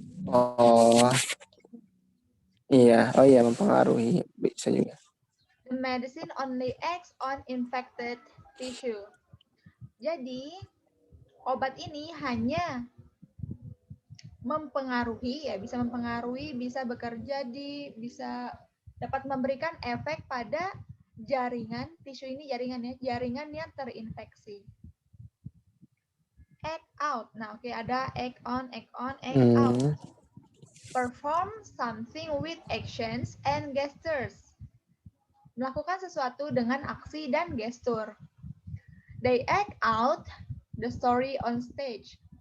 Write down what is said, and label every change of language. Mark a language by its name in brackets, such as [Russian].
[Indonesian] Oh iya, mempengaruhi, bisa juga. [English] The medicine only acts on infected tissue. [Indonesian] Jadi, obat ini hanya mempengaruhi, ya, bisa mempengaruhi, bisa bekerja bisa dapat memberikan efek pada jaringan, tisu ini jaringan yang terinfeksi. [English] Act out. [Indonesian] Nah, oke, ada [English] act on, act out. Perform something with actions and gestures. [Indonesian] Melakukan sesuatu dengan aksi dan gestur. [English] They act out the story on stage.